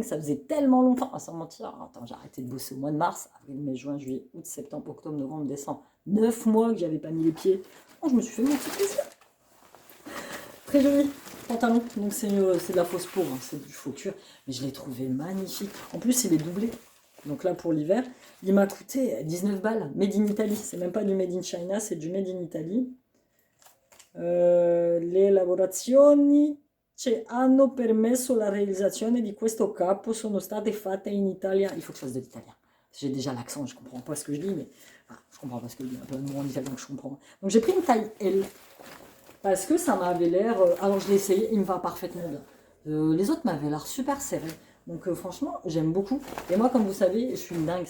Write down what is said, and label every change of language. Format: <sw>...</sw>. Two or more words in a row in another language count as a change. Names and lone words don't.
<fr>Ça faisait tellement longtemps, sans mentir. Attends, j'ai arrêté de bosser au mois de mars, avril, mai, juin, juillet, août, septembre, octobre, novembre, décembre. 9 mois que j'avais pas mis les pieds. Oh, je me suis fait mon petit plaisir. Très joli pantalon. Donc c'est de la fausse peau, hein, c'est du faux cuir. Mais je l'ai trouvé magnifique. En plus, il est doublé. Donc là, pour l'hiver, il m'a coûté 19 balles.</fr> <en>Made in Italy.</en> <fr>C'est même pas du</fr> <en>Made in China,</en> <fr>c'est du</fr> <en>Made in Italy.</en> <it>Le lavorazioni che hanno permesso la realizzazione di questo capo sono state fatte in Italia.</it> <fr>Il faut que je fasse de l'italien. J'ai déjà l'accent, je comprends pas ce que je dis, mais enfin, je comprends pas ce que je dis. Un peu de mots en italien que je comprends. Donc j'ai pris une taille L parce que ça m'avait l'air. Alors je l'ai essayé, il me va parfaitement bien. Les autres m'avaient l'air super serrés. Donc franchement, j'aime beaucoup. Et moi, comme vous savez, je suis une dingue.</fr>